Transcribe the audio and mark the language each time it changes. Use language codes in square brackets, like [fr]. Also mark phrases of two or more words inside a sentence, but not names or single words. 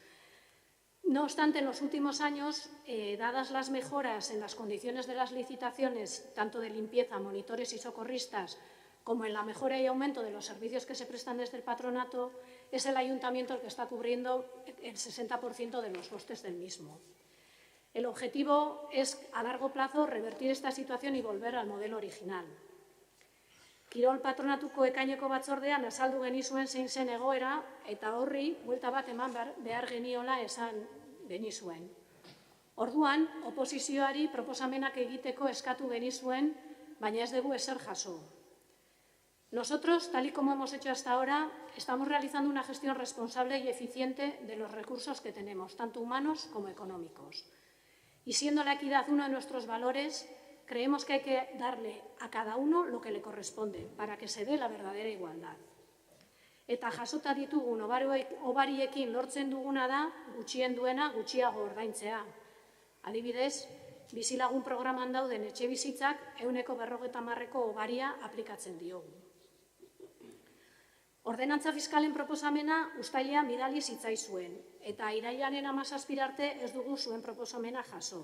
[es] No obstante, en los últimos años, dadas las mejoras en las condiciones de las licitaciones, tanto de limpieza, monitores y socorristas, como en la mejora y aumento de los servicios que se prestan desde el patronato, es el ayuntamiento el que está cubriendo el 60% de los costes del mismo. El objetivo es, a largo plazo, revertir esta situación y volver al modelo original. [eu] Kirol patronatuko ekaineko batzordean azaldu genizuen zein zen egoera eta horri buelta bat eman behar geniola esan genizuen. Orduan, oposizioari proposamenak egiteko eskatu genizuen, baina ez dugu ezer jaso. [es] Nosotros, tal y como hemos hecho hasta ahora, estamos realizando una gestión responsable y eficiente de los recursos que tenemos, tanto humanos como económicos. Y siendo la equidad uno de nuestros valores, creemos que hay que darle a cada uno lo que le corresponde para que se dé la verdadera igualdad. [eu] Eta jasota ditugun obariekin lortzen duguna da gutxien duena gutxiago ordaintzea. Adibidez, bizilagun programan dauden etxebizitzak 150ko obaria aplikatzen diogu. Ordenantza fiskalen proposamena uztailean bidali zitzaizuen, eta irailaren 17 arte ez dugu zuen proposamena jaso.